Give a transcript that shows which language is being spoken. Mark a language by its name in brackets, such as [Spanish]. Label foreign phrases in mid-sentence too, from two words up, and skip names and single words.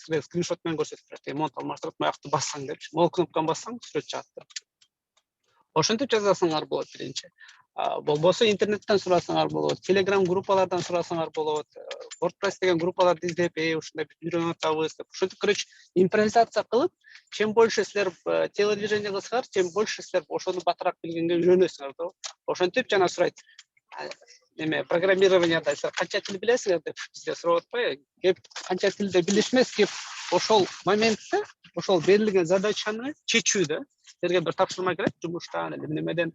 [Kyrgyz] Силерге скриншот менен көрсөтүп берет. Монт алмаштырат, буякты бассаң депчи. Могул кнопканы бассаң сүрөт чыгат. Ошентип жазасыңар болот биринчи. Болбосо интернеттен сурасаңар болот, Telegram группалардан сурасаңар болот, WordPress деген группаларды издеп, ушундай үйрөнүп атабыз деп. Ушинтип, короче, импровизация кылып, [Russian] чем больше силер телодвижение кылсаңар, тем больше [Kyrgyz] силер ошону батыраак билгенге үйрөнөсүңөр да. Ошентип жана сурайт. Неме программированияда силер канча тил билесиңер деп бизде сурап атпайбы? Кеп канча тилде билишмес, кеп ошол моментте, ошол берилген задачаны чечүүдө силерге бир тапшырма келет жумуштан эле немеден.